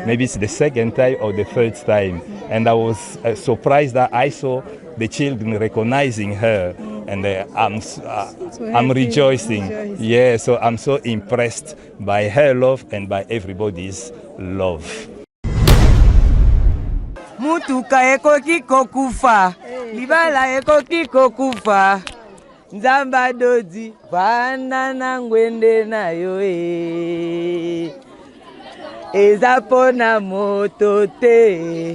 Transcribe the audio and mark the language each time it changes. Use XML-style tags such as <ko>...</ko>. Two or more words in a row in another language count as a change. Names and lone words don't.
<en>Maybe it's the second time or the third time. And I was surprised that I saw the children recognizing her, and I'm rejoicing. Yeah, so I'm so impressed by her love and by everybody's love.</en> <ln>Mutuka ekoki kokufa, libala ekoki kokufa, nzamba Dodi, vana na ngwende na yo ezapo na moto te.</ln>